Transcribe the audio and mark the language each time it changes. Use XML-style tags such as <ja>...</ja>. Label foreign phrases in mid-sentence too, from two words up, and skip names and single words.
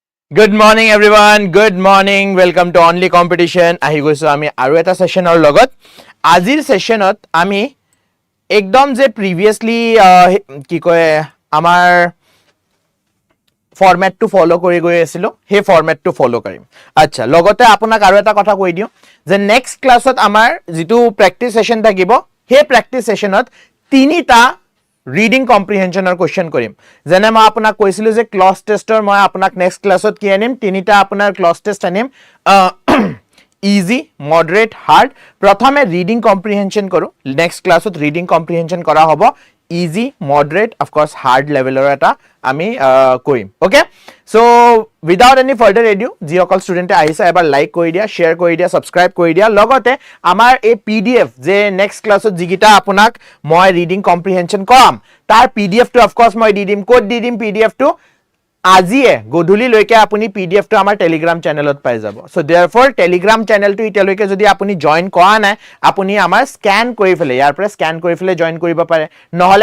<en>Good morning everyone. Good morning. Welcome to Only Competition.</en> <as>আহি গৈছো আমি আৰু এটা সেশনৰ লগত আজিৰ সেশনত আমি একদম যে প্ৰিভিয়াসলি কি কয় আমাৰ</as> <en>format to follow</en> <as>কৰি গৈ আছিল হে</as> <en>format to follow</en> <as>কৰিম আচ্ছা লগতে আপোনাক আৰু এটা কথা কৈ দিও যে নেক্সট ক্লাছত আমাৰ যেটো</as> <en>practice session</en> <as>থাকিব হে</as> <en>practice session</en> <as>তিনিটা</as> <en>reading comprehension question</en> <as>কৰিম যেনে মই আপোনাক কৈছিল যে</as> <en>cloze test</en> <as>মই আপোনাক</as> <en>next class</en> <as>কি আনিম তিনিটা আপোনাৰ</as> <en>cloze test</en> <as>আনিম</as> <en>easy moderate hard</en> <as>প্ৰথমে</as> <en>reading comprehension</en> <as>কৰো</as> <en>next class reading comprehension</en> <as>কৰা হ'ব</as> <en>easy moderate of course hard level</en> <as>এটা আমি কৰিম</as> <en>okay so without any further adieu</en> <as>যি অকল স্টুডেন্টে আহিছে এবাৰ লাইক কৰি দিয়া শেয়ার কৰি দিয়া সাবস্ক্রাইব কৰি দিয়া লগতে আমাৰ এই পিডিএফ যে</as> <en>next class</en> <as>যিগিটা আপোনাক মই</as> <en>reading comprehension</en> <as>কৰাম তাৰ পিডিএফ টো</as> <en>of course</en> <as>মই দি দিম কোড দি দিম পিডিএফ টো আজিয়ে গধুলি লৈকে আপুনি পিডিএফ টো আমাৰ টেলিগ্ৰাম চেনেলত পাই যাব</as> <en>so therefore</en> <as>টেলিগ্ৰাম চেনেলটো ইতিয়ালৈকে যদি আপুনি জয়েন কৰা নাই আপুনি আমাৰ স্ক্যান কৰি ফেলে ইয়াৰ পৰা স্ক্যান কৰি ফেলে জয়েন কৰিব পাৰে নহলে</as>